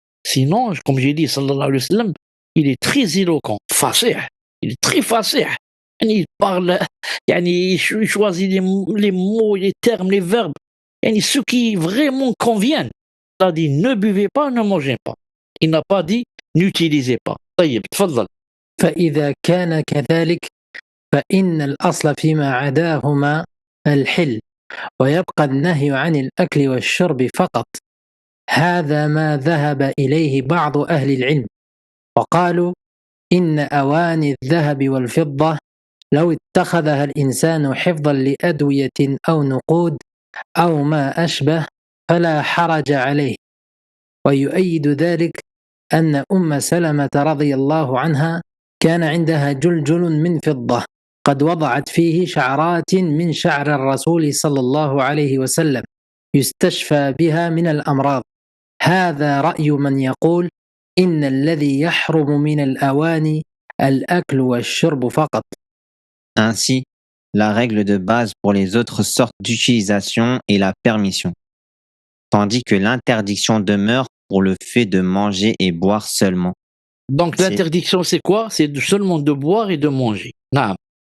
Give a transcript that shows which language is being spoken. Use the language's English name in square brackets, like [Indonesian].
[French] Sinon, comme j'ai dit, [Arabic] sallallahu alayhi wa sallam, [French] il est très éloquent, fasih. Il est très fasih. Il parle, il choisit les mots, les termes, les verbes, ceux qui vraiment conviennent. Il a dit ne buvez pas, ne mangez pas. Il n'a pas dit n'utilisez pas. [Arabic] طيب تفضل. فإذا كان كذلك فإن الأصل فيما عداهما الحل، ويبقى النهي عن الأكل والشرب فقط. هذا ما ذهب إليه بعض أهل العلم، وقالوا إن أواني الذهب والفضة لو اتخذها الإنسان حفظا لأدوية أو نقود أو ما أشبه فلا حرج عليه. ويؤيد ذلك أن أم سلمة رضي الله عنها كان عندها جلجل من فضة قد وضعت فيه شعرات من شعر الرسول صلى الله عليه وسلم يستشفى بها من الأمراض. هذا رأي من يقول إن الذي يحرم من الأواني الأكل والشرب فقط. [French] Ainsi, la règle de base pour les autres sortes d'utilisation est la permission, tandis que l'interdiction demeure pour le fait de manger et boire seulement. Donc l'interdiction, c'est quoi? C'est seulement de boire et de manger. Naam.